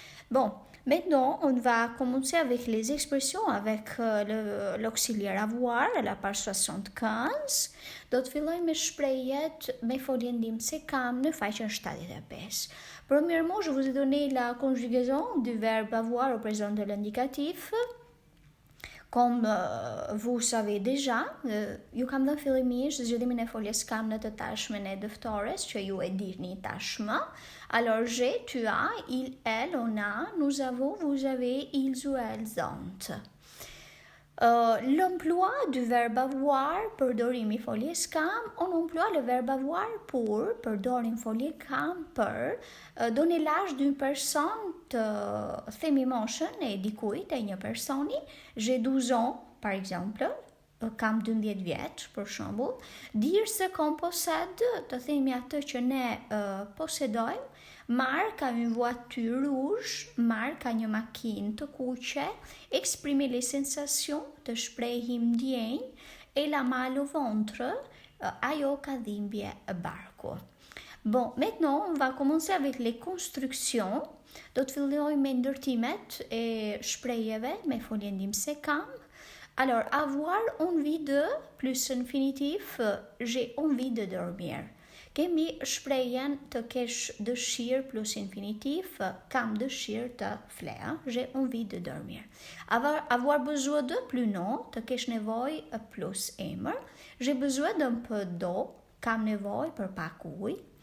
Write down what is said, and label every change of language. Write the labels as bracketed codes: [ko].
[fr] Bon, maintenant, on va commencer avec les expressions avec l'auxiliaire avoir, à la page 75. [sq] Do të filloj me shprehjet me foljen ndim se kam në faqen 75. [fr] Premièrement, je vous ai donné la conjugaison du verbe avoir au présent de l'indicatif. Comme vous savez déjà, [sq] ju kam dhënë fillimisht zgjidhimin e foljes kam në të tashmen e dëftores që ju e dini tashmë. [fr] Alors j'ai, tu as, il, elle, on a, nous avons, vous avez, ils ou elles ont. L'emploi du verbe avoir, [sq] përdorimi foljes kam, [fr] on emploie le verbe avoir pour, [sq] përdorim folje kam për, [fr] donner l'âge d'une personne, të [sq] themi moshën e dikujt, e një personi, [fr] j'ai 12 ans, par exemple, [sq] kam 12 vjeç, për shembull, [fr] dire ce qu'on possède, [sq] të themi atë që ne posedojmë, [fr] Marc a une voiture rouge, [sq] Marc a një makinë të kuqe, [fr] exprimer les sensations, [sq] të shprehim ndjenjë, [fr] et la mal au ventre, [sq] ajo ka dhimbje barku. [fr] Bon, maintenant on va commencer avec les constructions. [sq] Do të fillojmë me ndërtimet e shprehjeve me foljen ndim se kam. [fr] Alors, avoir envie de plus infinitif, j'ai envie de dormir. [sq] Kemi shprehjen të kesh dëshirë plus infinitif, kam dëshirë të fle, [fr] j'ai envie de dormir. Avoir besoin de plus non, [sq] të kesh nevoj plus emër, [fr] j'ai besoin d'un peu d'eau, [sq] kam nevoj për pak ujë.